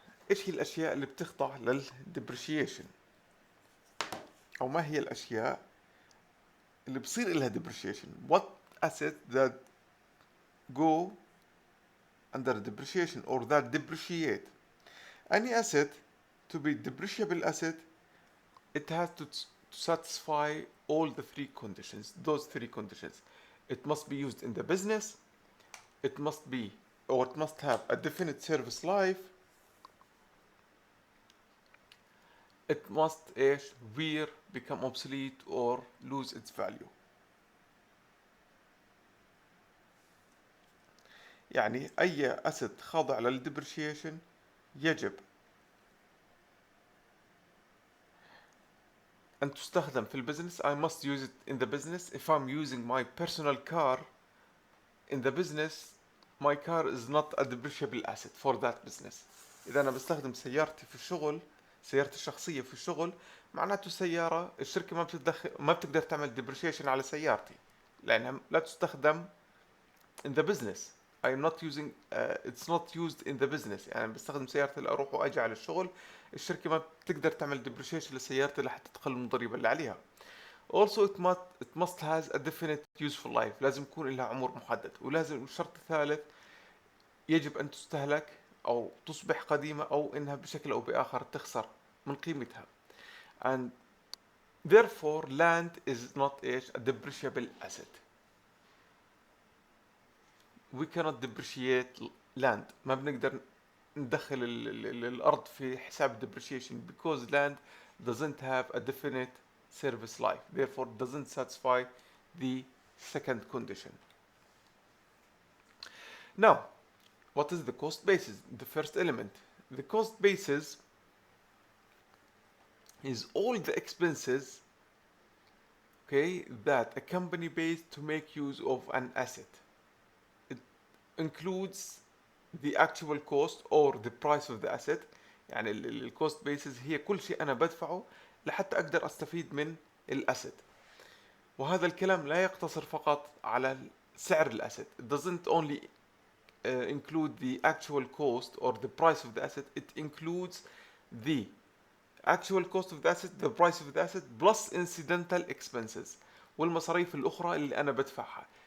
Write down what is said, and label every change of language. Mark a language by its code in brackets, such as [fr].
[ar] ايش هي الاشياء اللي بتخضع للديبريشيشن؟ او ما هي الاشياء اللي بصير لها depreciation? [en] What assets that go under depreciation or that depreciate? Any asset to be depreciable asset, it has to satisfy all the three conditions. Those three conditions: it must be used in the business, it must be, or it must have a definite service life, it must wear, become obsolete, or lose its value. [ar] يعني أي asset خاضع للdepreciation يجب أن تستخدم في البزنس. [en] I must use it in the business. If I'm using my personal car in the business, my car is not a depreciable asset for that business. [ar] إذا أنا بستخدم سيارتي في الشغل، سيارتي الشخصية في الشغل، معناته سيارة الشركة ما بتقدر تعمل depreciation على سيارتي لأنها لا تستخدم [en] in the business. I'm not using it's not used in the business. [ar] يعني بستخدم سيارتي لأروح وأجي على الشغل، الشركة ما بتقدر تعمل depreciation لسيارتي لحتى تقلل من الضريبة اللي عليها. [en] Also it must has a definite useful life. [ar] لازم يكون لها عمر محدد، ولازم الشرط الثالث يجب أن تستهلك أو تصبح قديمة أو إنها بشكل أو بآخر تخسر من قيمتها. [en] And therefore land is not a depreciable asset. We cannot depreciate land. [ar] ما بنقدر ندخل الأرض في حساب [en] depreciation because land doesn't have a definite service life. Therefore doesn't satisfy the second condition. Now, what is the cost basis? The first element. The cost basis is all the expenses, okay, that a company pays to make use of an asset. It includes the actual cost or the price of the asset. [ar] يعني الكوست بيسز هي كل شيء أنا بدفعه لحتى أقدر أستفيد من الأسد. وهذا الكلام لا يقتصر فقط على سعر الأسد. [en] It doesn't only include the actual cost or the price of the asset. It includes the actual cost of the asset, the price of the asset, plus incidental expenses [ar] والمصاريف الأخرى اللي أنا بدفعها.